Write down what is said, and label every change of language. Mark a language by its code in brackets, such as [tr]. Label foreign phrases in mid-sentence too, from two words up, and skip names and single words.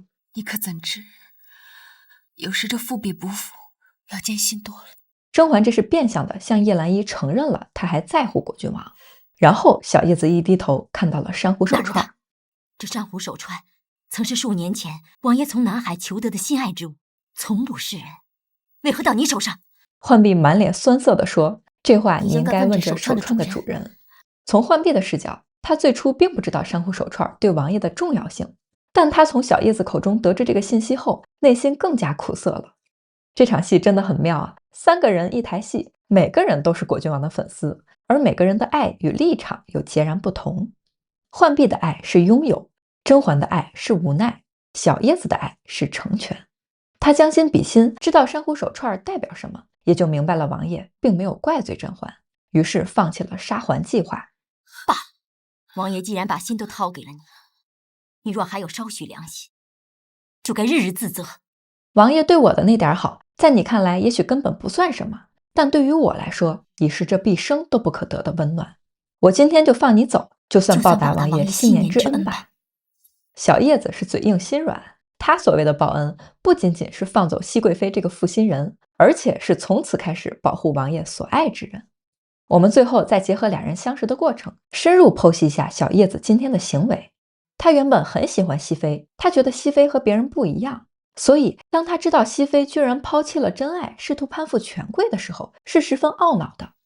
[zh] 你可怎知，有時這富比不富要艱辛多了。甄嬛這是變相的向葉澜依承認了她還在乎果郡王。然後小葉子一低頭看到了珊瑚手串。這珊瑚手串曾是数年前王爺從南海求得的心愛之物，從不示人，為何到你手上？浣碧滿臉酸澀地說：這話你應該問這手串的主人。從浣碧的視角，他最初並不知道珊瑚手串對王爺的重要性，但他從小葉子口中得知這個信息後，內心更加苦澀了。這場戲真的很妙啊，3個人一台戲，每個人都是果郡王的粉絲，而每個人的愛與立場又截然不同。浣碧的愛是擁有，甄嬛的愛是無奈，小葉子的愛是成全。他將心比心，知道珊瑚手串代表什麼，也就明白了王爺並沒有怪罪甄嬛，於是放棄了殺嬛計劃。爸，王爺既然把心都掏給了你，你若還有少許良心，就該日日自責。王爺對我的那點好，在你看來也許根本不算什麼，但對於我來說，已是這畢生都不可得的溫暖。我今天就放你走，就算報答王爺信念之恩吧。小葉子是嘴硬心軟，他所謂的報恩，不僅僅是放走熹貴妃這個負心人，而且是從此開始保護王爺所愛之人。我們最後再結合2人相識的過程，深入剖析一下小葉子今天的行為。他原本很喜歡熹妃，他覺得熹妃和別人不一樣，所以當他知道熹妃居然拋棄了真愛，試圖攀附權貴的時候，是十分懊惱的。